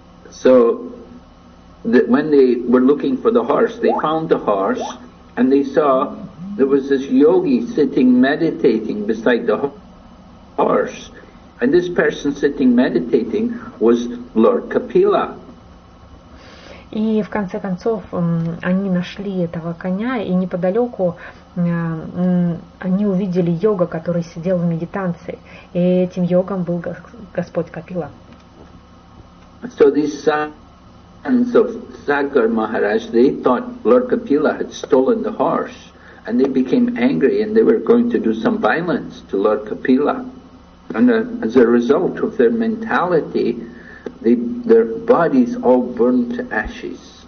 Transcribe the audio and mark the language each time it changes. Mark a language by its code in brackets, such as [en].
[en] So when they were looking for the horse, they found the horse, and they saw there was this yogi sitting meditating beside the horse, and this person sitting meditating was Lord Kapila. [ru] И в конце концов они нашли этого коня, и неподалеку они увидели йога, который сидел в медитации, и этим йогом был Господь Капила. [en] So these sons of Sagar Maharaj, they thought Lord Kapila had stolen the horse, and they became angry, and they were going to do some violence to Lord Kapila. And as a result of their mentality, their bodies all burned to ashes.